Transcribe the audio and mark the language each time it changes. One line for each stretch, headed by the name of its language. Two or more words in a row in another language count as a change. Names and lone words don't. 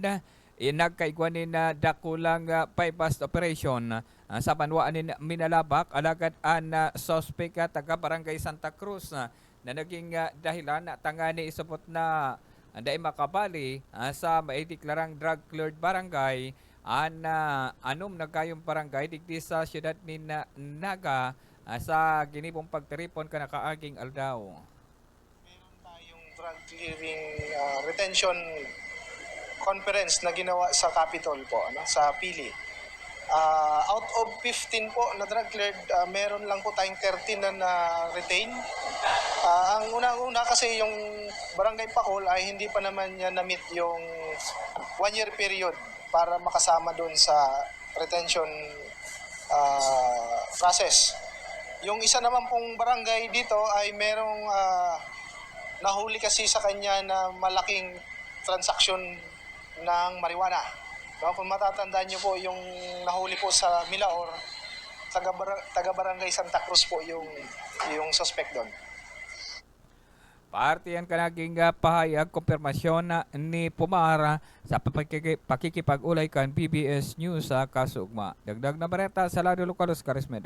Bikol: cleared, nagkaigwanin na dakulang
English: bypass operation
Bikol: sa banwaan ni Minalabak alagad an suspect taga Barangay Santa Cruz na naging dahilan na tangani isupot na anday makabali sa maideklarang drug-cleared barangay anom na kayong barangay digdi sa siyudad ni Naga sa ginibong pagtiripon ka nakaaging aldaw.
Filipino: Meron tayong
English: drug clearing retention conference
Filipino: na ginawa sa Capitol po, sa Pili.
English: Out of
Filipino: 15 po na
English: drug cleared,
Filipino: meron lang po tayong 13 na retain. Ang una kasi yung Barangay Pacol ay hindi pa naman niya na-meet yung
English: 1-year period
Filipino: para makasama doon sa
English: retention process.
Filipino: Yung isa naman pong barangay dito ay merong nahuli kasi sa kanya na malaking transaksyon ng marijuana. No, kung matatandaan niyo po yung nahuli po sa Milaor, taga-barangay Santa Cruz po yung suspect doon.
Bikol: Parte yan kanaging pahayag, kumpirmasyon ni Pumara sa pakikipag-ulay kan PBS News sa Kasugma. Dagdag na bareta sa Lado Localos Karismeda.